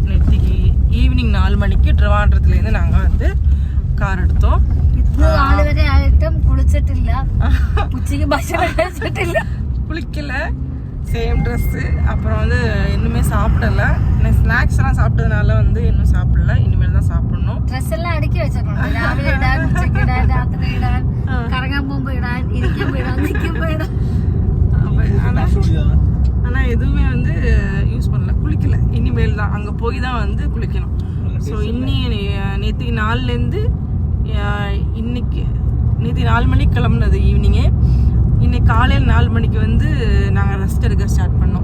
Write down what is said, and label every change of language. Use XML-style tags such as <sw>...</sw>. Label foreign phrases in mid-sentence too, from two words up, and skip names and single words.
<ta>நேற்றுக்கு ஈவினிங் 4 மணிக்கு ட்ரிவாண்ட்ரத்துலேருந்து நாங்கள் வந்து கார் எடுத்தோம். குளிக்கல, சேம் ட்ரெஸ்ஸு. அப்புறம் வந்து இன்னுமே சாப்பிடல. ஸ்நாக்ஸ் எல்லாம் சாப்பிட்டதுனால வந்து இன்னும் சாப்பிடல. இனிமேல் தான் சாப்பிடணும். ட்ரெஸ் எல்லாம் அடுக்கி வச்சிருக்கோம்.</ta> <ml>രാവിലെ ഇടാൻ, ഉച്ചയ്ക്ക് ഇടാൻ, രാത്രി ഇടാൻ, കറങ്ങാൻ പോകുമ്പോൾ ഇടാൻ, ഇരിക്കാൻ പോയിടാൻ, നിൽക്കാൻ പോയിടാൻ.</ml> <ta>ஆனால் எதுவுமே வந்து யூஸ் பண்ணல, குளிக்கல. இனிமேல் தான் அங்கே போய் தான் வந்து குளிக்கணும். ஸோ நேற்றுக்கு 4லேருந்து இன்னைக்கு நேற்று 4 மணிக்கு கிளம்புனது ஈவினிங்கே. இன்னைக்கு காலையில் 4 மணிக்கு வந்து நாங்கள் ரெஸ்ட் எடுக்க ஸ்டார்ட் பண்ணோம்.</ta>